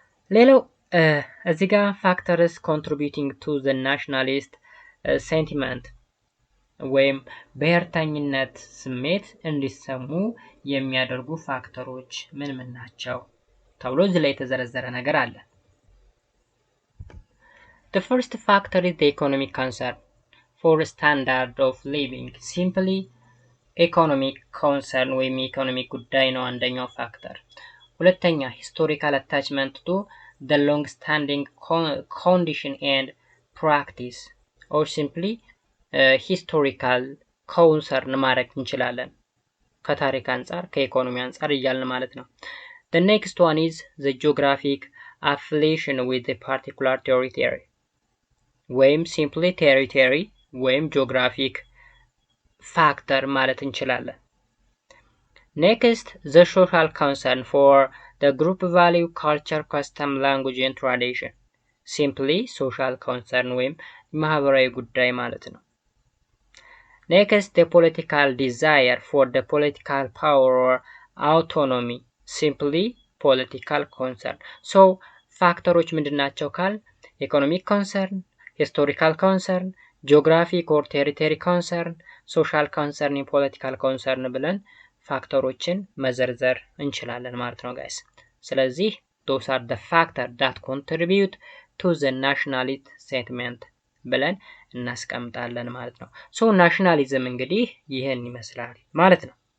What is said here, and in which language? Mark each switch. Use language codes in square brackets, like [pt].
[am] ሌላው እዚህ ጋር ፋክተርስ ኮንትሪቢዩቲንግ ቱ ዘ ናሽናሊስት ሴንቲመንት ወይም ብሔርተኝነት ስሜት እንዲሰሙ የሚያደርጉ ፋክተሮች ምን ምን ናቸው ተብሎ እዚህ ላይ የተዘረዘረ ነገር አለ። [en] The first factor is the economic concern for standard of living. Simply economic concern [am] ወይም የኢኮኖሚክ ጉዳይ ነው አንደኛው ፋክተር። ሁለተኛ [en] historical attachment to the long standing condition and practice, or simply historical concern [am] ማድረግ እንችላለን ከታሪክ አንፃር ከኢኮኖሚ አንፃር እያልን ማለት ነው። [en] The next one is the geographic affiliation with a particular territory ወይም simply territory ወይም geographic factor [am] ማለት እንችላለን። [en] Next, the social concern for the group value, culture, custom, language and tradition. Simply social concern [am] ወይም ማህበራዊ ጉዳይ ማለት ነው። [en] Next, the political desire for the political power or autonomy. Simply political concern. So [am] ፋክተሮች ምንድናቸው ካል [en] economic concern, historical concern, geographic or territory concern, social concern and political concern [am] ብለን ፋክተሮችን መዘርዘር እንችላለን ማለት ነው ጋይስ። [en] ስለዚህ those are the factors that contribute to the nationalist sentiment [am] ብለን እናስቀምጣለን ማለት ነው። [en] ሶ ናሽናሊዝም እንግዲህ ይህን ይመስላል ማለት ነው።